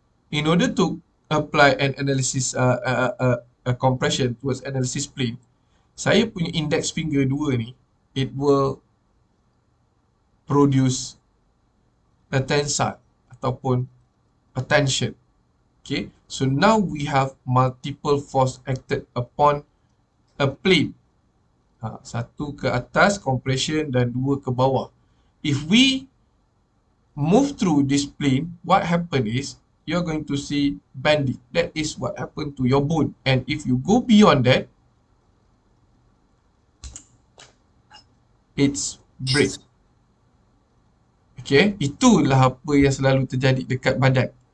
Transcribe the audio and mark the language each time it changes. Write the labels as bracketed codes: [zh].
[en] In order to apply an analysis a compression towards analysis plane, [ms] saya punya index finger 2 ni, [en] it will produce a tensile [ms] ataupun [en] a tension. Okay, so now we have multiple force acted upon a plane. [ms] Satu ke atas compression dan dua ke bawah. [en] If we move through this plane, what happen is you're going to see bending. That is what happened to your bone. And if you go beyond that, it's break. [ms] Okay, itulah apa yang selalu terjadi dekat badan.